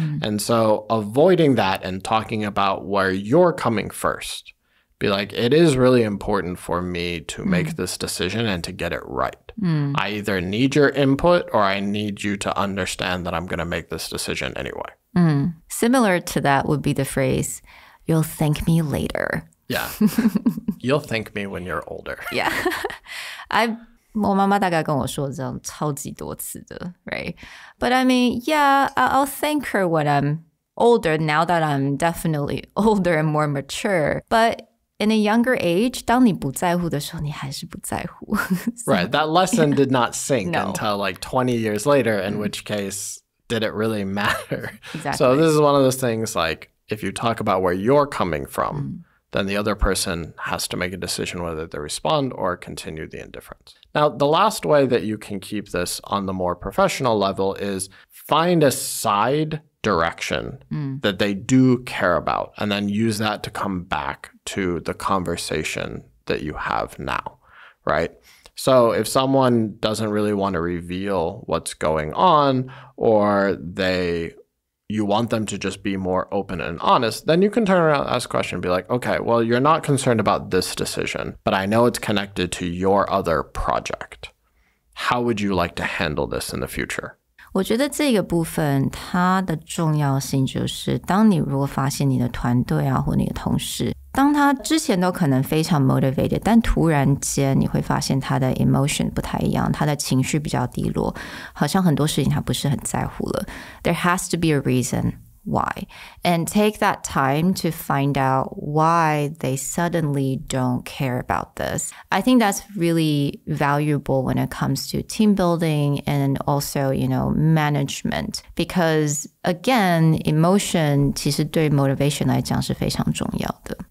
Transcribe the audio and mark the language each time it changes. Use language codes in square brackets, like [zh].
[en] And so avoiding that and talking about where you're coming first, be like, it is really important for me to make this decision and to get it right. I either need your input or I need you to understand that I'm going to make this decision anyway. Similar to that would be the phrase, you'll thank me later. Yeah. You'll thank me when you're older. Yeah. [zh] 我妈妈大概跟我说这种超级多次的 [en] right? But I mean, yeah, I'll thank her when I'm older, now that I'm definitely older and more mature. But in a younger age, [zh] 当你不在乎的时候，你还是不在乎。 [en] So, right. That lesson did not sink No. until like 20 years later, in which case, did it really matter? Exactly. So this is one of those things like, if you talk about where you're coming from, then the other person has to make a decision whether they respond or continue the indifference. Now, the last way that you can keep this on the more professional level is find a side direction that they do care about, and then use that to come back to the conversation that you have now, right? So if someone doesn't really want to reveal what's going on, or you want them to just be more open and honest, then you can turn around and ask a question and be like, okay, well, you're not concerned about this decision, but I know it's connected to your other project. How would you like to handle this in the future? [zh] 我觉得这个部分它的重要性就是，当你如果发现你的团队啊或你的同事，当他之前都可能非常 motivated， 但突然间你会发现他的 emotion 不太一样，他的情绪比较低落，好像很多事情他不是很在乎了。 [en] There has to be a reason why, and take that time to find out why they suddenly don't care about this. I think that's really valuable when it comes to team building and also, management, because again, emotion [zh] 其实对 motivation 来讲是非常重要的。